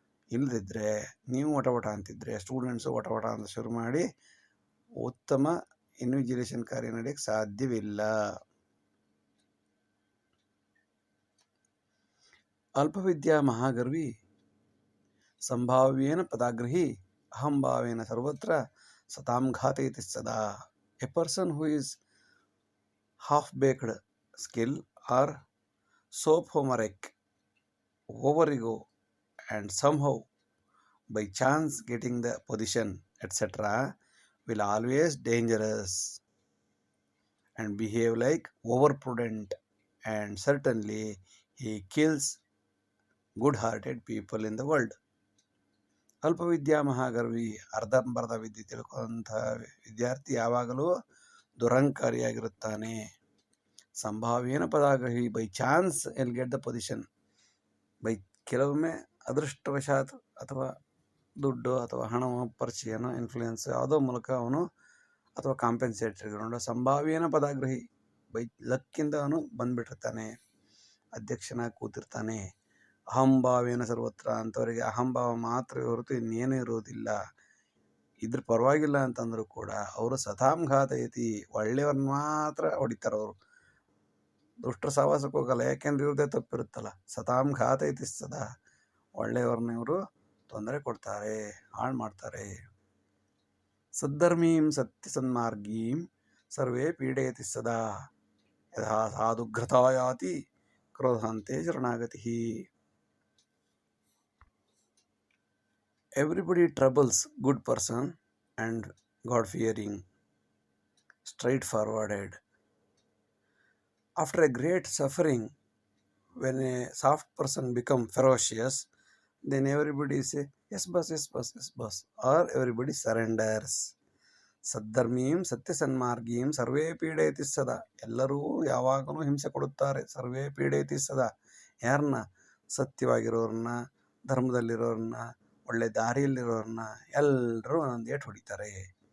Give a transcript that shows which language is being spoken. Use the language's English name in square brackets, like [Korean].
[Kannada] ಇಲ್ಲದಿದ್ದರೆ ನೀವು ವಟ ಅಂತಿದ್ರೆ ಸ್ಟೂಡೆಂಟ್ಸು ವಟ ಅಂತ ಶುರು ಮಾಡಿ ಉತ್ತಮ ಇನ್ವಿಜಿಲೇಷನ್ ಕಾರ್ಯ ನಡೆಯಕ್ಕೆ ಸಾಧ್ಯವಿಲ್ಲ. [Sanskrit] ಅಲ್ಪವಿದ್ಯಾ ಮಹಾಗರ್ವಿ ಸಂಭಾವ್ಯೇನ ಪದಾಗ್ರಹಿ ಅಹಂಭಾವೇನ ಸರ್ವತ್ರ ಸತಾಂ ಘಾತಯತಿ ಸದಾ. [English] A person who is half-baked skill or sophomoric, over-ego, and somehow by chance getting the position, etc., will always dangerous and behave like overprudent, and certainly he kills good-hearted people in the world. [Sanskrit] ಅಲ್ಪವಿದ್ಯಾ ಮಹಾಗರ್ವಿ, [Kannada] ಅರ್ಧಂಬರ್ಧ ವಿದ್ಯೆ ತಿಳ್ಕೊಂಥ ವಿದ್ಯಾರ್ಥಿ ಯಾವಾಗಲೂ ದುರಂಕಾರಿಯಾಗಿರುತ್ತಾನೆ. [Sanskrit] ಸಂಭಾವ್ಯೇನ ಪದಾಗ್ರಹಿ, [English] by chance he'll get the position, by [Kannada] ಕೆಲವೊಮ್ಮೆ ಅದೃಷ್ಟವಶಾತ್ ಅಥವಾ ದುಡ್ಡು ಅಥವಾ ಹಣವೋ ಪರಿಚಯನೋ influence ಯಾವುದೋ ಮೂಲಕ ಅವನು ಅಥವಾ ಕಾಂಪೆನ್ಸೇಟರಿ ಗ್ರೌಂಡು [Sanskrit] ಸಂಭಾವ್ಯನ ಪದಾಗ್ರಹಿ [Kannada] ಬೈ ಲಕ್ಕಿಂದ ಅವನು ಬಂದ್ಬಿಟ್ಟಿರ್ತಾನೆ, ಅಧ್ಯಕ್ಷನಾಗಿ ಕೂತಿರ್ತಾನೆ. [Sanskrit] ಅಹಂಭಾವೇನ ಸರ್ವತ್ರ [Kannada] ಅಂಥವರಿಗೆ ಅಹಂಭಾವ ಮಾತ್ರ ಹೊರತು ಇನ್ನೇನೂ ಇರುವುದಿಲ್ಲ. ಇದ್ರ ಪರವಾಗಿಲ್ಲ ಅಂತಂದರೂ ಕೂಡ ಅವರು [Sanskrit] ಸತಾಂ ಘಾತಯತಿ, [Kannada] ಒಳ್ಳೆಯವ್ರನ್ನ ಮಾತ್ರ ಹೊಡಿತಾರೆ. ಅವರು ದುಷ್ಟರ ಸಹವಾಸಕ್ಕೆ ಹೋಗಲ್ಲ, ಯಾಕೆಂದ್ರೆ ಇವ್ರದೇ ತಪ್ಪಿರುತ್ತಲ್ಲ. [Sanskrit] ಸತಾಂ ಘಾತಯತಿ ಸದಾ, [Kannada] ಒಳ್ಳೆಯವ್ರನ್ನ ಇವರು ತೊಂದರೆ ಕೊಡ್ತಾರೆ, ಹಾಳು ಮಾಡ್ತಾರೆ. [Sanskrit] ಸದ್ಧರ್ಮೀಂ ಸತ್ಯ ಸನ್ಮಾರ್ಗೀಂ ಸರ್ವೇ ಪೀಡಯತಿ ಸದಾ, ಯಥಾ ಸಾಧುಘ್ರತಾ ಯಾತಿ ಕ್ರೋಧಾಂತೆ ಶರಣಾಗತಿ. [English] Everybody troubles good person and God-fearing, straightforwarded. After a great suffering, when a soft person become ferocious, then everybody say, yes boss, yes boss, yes boss, or everybody surrenders. [Sanskrit] ಸದ್ಧರ್ಮೀಂ ಸತ್ಯ ಸನ್ಮಾರ್ಗೀಂ ಸರ್ವೇ ಪೀಡಯತಿ ಸದಾ, [Kannada] ಎಲ್ಲರೂ ಯಾವಾಗಲೂ ಹಿಂಸೆ ಕೊಡುತ್ತಾರೆ. [Sanskrit] ಸರ್ವೇ ಪೀಡಯತಿ ಸದಾ, [Kannada] ಯಾರನ್ನ? ಸತ್ಯವಾಗಿರೋರನ್ನ, ಧರ್ಮದಲ್ಲಿರೋರನ್ನ, ಒಳ್ಳೆ ದಾರಿಯಲ್ಲಿರೋರನ್ನ ಎಲ್ಲರೂ ಒಂದೊಂದು ಏಟು ಹೊಡಿತಾರೆ.